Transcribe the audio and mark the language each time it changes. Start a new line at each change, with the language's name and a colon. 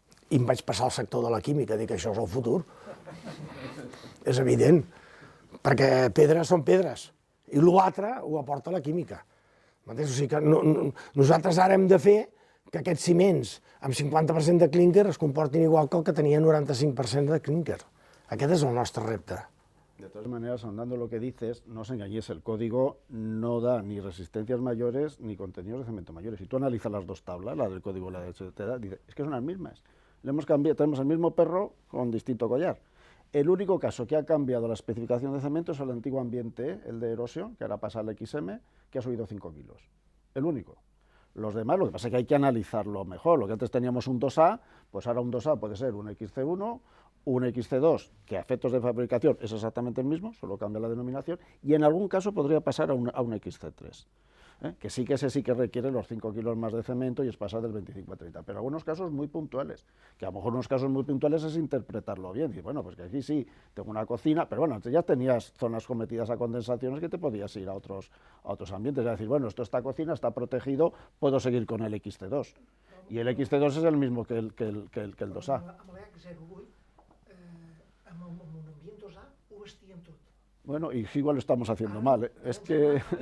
Catalan: I em vaig passar al sector de la química, dic, això és el futur. És evident, perquè pedres són pedres, i l'altre ho aporta la química. O sigui que nosaltres ara hem de fer que aquests ciments amb 50% de clínquer es comportin igual que el que tenia 95% de clínquer. Aquest és el nostre repte.
Spanish: De todas maneras, ahondando lo que dices, no os engañéis, el código no da ni resistencias mayores ni contenidos de cemento mayores. Si tú analizas las dos tablas, la del código y la del etcétera, dices, es que son las mismas. Le hemos cambiado, tenemos el mismo perro con distinto collar. El único caso que ha cambiado la especificación de cemento es el antiguo ambiente, el de erosión, que ahora pasa al XM, que ha subido 5 kilos. El único. Los demás, lo que pasa es que hay que analizarlo mejor. Lo que antes teníamos un 2A, pues ahora un 2A puede ser un XC1, un XC2, que a efectos de fabricación es exactamente el mismo, solo cambia la denominación, y en algún caso podría pasar a un XC3. Que sí que ese sí que requiere los 5 kilos más de cemento y es pasar del 25 a 30, pero algunos casos muy puntuales, que a lo mejor unos casos muy puntuales es interpretarlo bien, y bueno, pues que aquí sí, tengo una cocina, pero bueno, antes ya tenías zonas sometidas a condensaciones que te podías ir a otros ambientes, es decir, bueno, esta cocina está protegido, puedo seguir con el XC2, y el XC2 es el mismo que el 2A.
Catalan: Amb l'X08, amb l'ambient 2A, ho vestíem tot.
Spanish: Bueno, y igual lo estamos haciendo mal, es que...